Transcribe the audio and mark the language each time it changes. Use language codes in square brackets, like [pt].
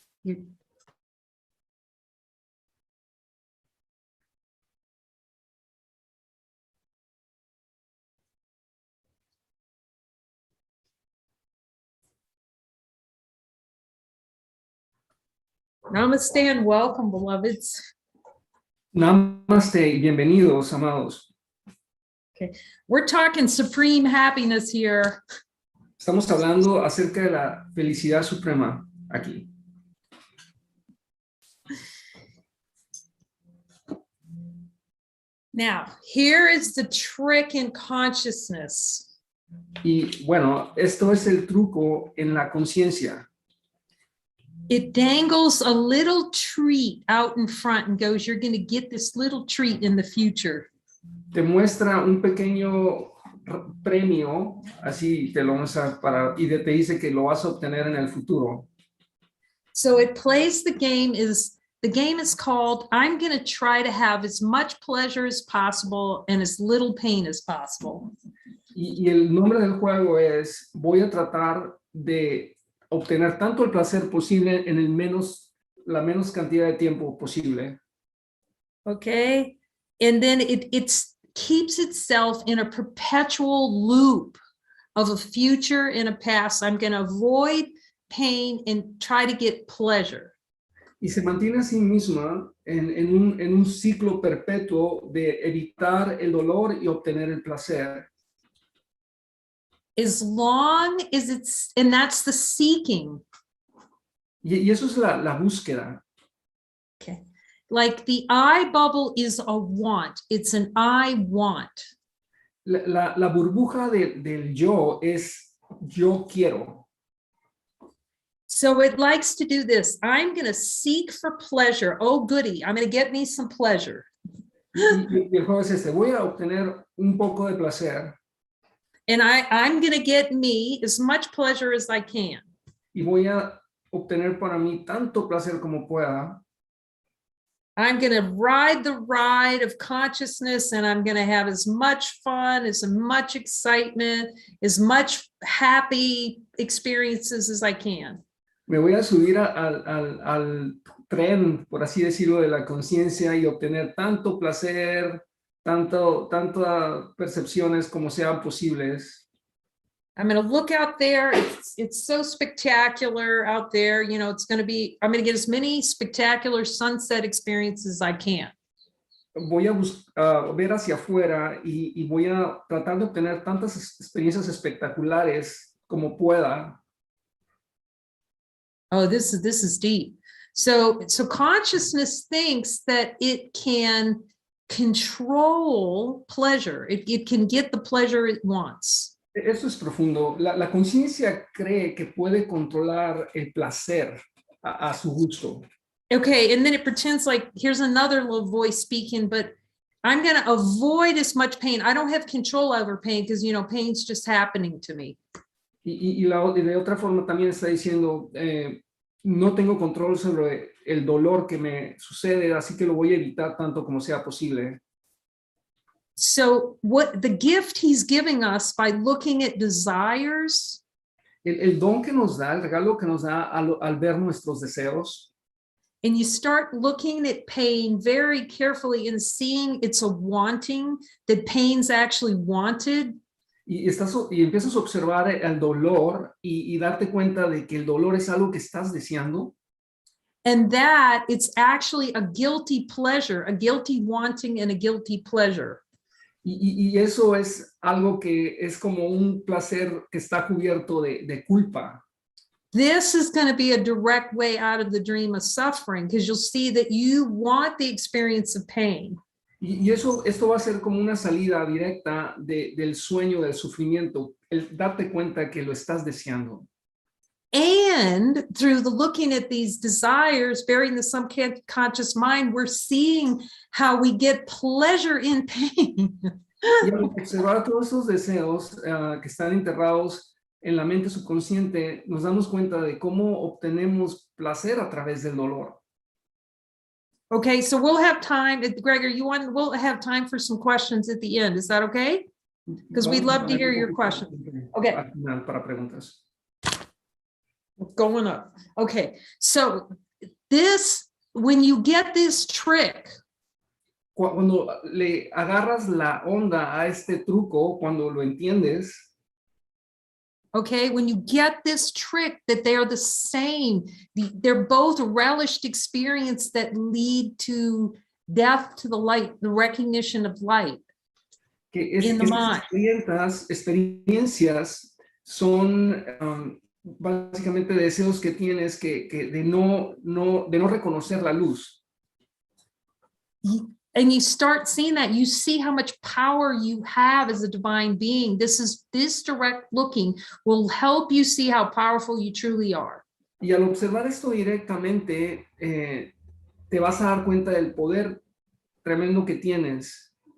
[en] you, Namaste and welcome, beloveds. [es] Namaste y bienvenidos, amados. [en] Okay, we're talking supreme happiness here. [es] Estamos hablando acerca de la felicidad suprema aquí. [en] Now, here is the trick in consciousness. [es] Y bueno, esto es el truco en la conciencia. [en] It dangles a little treat out in front and goes, you're going to get this little treat in the future. [es] Te muestra un pequeño premio, así te lo muestra y te dice que lo vas a obtener en el futuro. [en] So it plays the game is called, I'm going to try to have as much pleasure as possible and as little pain as possible. [es] Y el nombre del juego es, voy a tratar de obtener tanto el placer posible en la menos cantidad de tiempo posible. [en] Okay. And then it keeps itself in a perpetual loop of a future and a past. I'm going to avoid pain and try to get pleasure. [es] Y se mantiene a sí misma en un ciclo perpetuo de evitar el dolor y obtener el placer. [en] As long as and that's the seeking. [es] Y eso es la búsqueda. [en] Okay. Like the I bubble is a want. It's an I want. [es] La burbuja del yo es yo quiero. [en] So it likes to do this. I'm going to seek for pleasure. Oh, goody. I'm going to get me some pleasure. [es] Y el juego es este, voy a obtener un poco de placer. [en] And I'm going to get me as much pleasure as I can. [es] Y voy a obtener para mí tanto placer como pueda. [en] I'm going to ride the ride of consciousness and I'm going to have as much fun, as much excitement, as much happy experiences as I can. [es] Me voy a subir al tren, por así decirlo, de la conciencia y obtener tanto placer, tantas percepciones como sean posibles. [en] I'm going to look out there. It's so spectacular out there. You know, I'm going to get as many spectacular sunset experiences as I can. [es] Voy a ver hacia afuera y voy a tratar de obtener tantas experiencias espectaculares como pueda. [en] Oh, this is deep. So consciousness thinks that it can control pleasure. It can get the pleasure it wants. [es] Eso es profundo. La conciencia cree que puede controlar el placer a su gusto. [en] Okay, and then it pretends like here's another little voice speaking, but I'm going to avoid as much pain. I don't have control over pain because, you know, pain's just happening to me. [es] Y de otra forma también está diciendo, no tengo control sobre el dolor que me sucede, así que lo voy a evitar tanto como sea posible. [en] So what the gift he's giving us by looking at desires. [es] El don que nos da, el regalo que nos da al ver nuestros deseos. [en] And you start looking at pain very carefully and seeing it's a wanting, that pain's actually wanted. [es] Y empiezas a observar el dolor y darte cuenta de que el dolor es algo que estás deseando. [en] And that it's actually a guilty pleasure, a guilty wanting and a guilty pleasure. [es] Y eso es algo que es como un placer que está cubierto de culpa. [en] This is going to be a direct way out of the dream of suffering because you'll see that you want the experience of pain. [es] Y esto va a ser como una salida directa del sueño del sufrimiento, el darte cuenta que lo estás deseando. [en] And through the looking at these desires, burying the subconscious mind, we're seeing how we get pleasure in pain. [es] Y al observar todos esos deseos que están enterrados en la mente subconsciente, nos damos cuenta de cómo obtenemos placer a través del dolor. [en] Okay, so we'll have time, Gregory, we'll have time for some questions at the end. Is that okay? Because we'd [es] Vamos a [en] love to [es] poner [en] hear [es] un [en] your [es] poquito [en] question. Okay. [es] al final para preguntas. [en] Going up. Okay, so when you get this trick, [es] Cuando le agarras la onda a este truco, cuando lo entiendes, [en] okay, when you get this trick that they're the same, they're both relished experience that lead to death to the light, the recognition of light [es] que [en] in the [es] estas [en] mind. [es] experiencias son básicamente deseos que tienes de no reconocer la luz. [en] And you start seeing that, you see how much power you have as a divine being. This direct looking will help you see how powerful you truly are. [es] Y al observar esto directamente, te vas a dar cuenta del poder tremendo que tienes.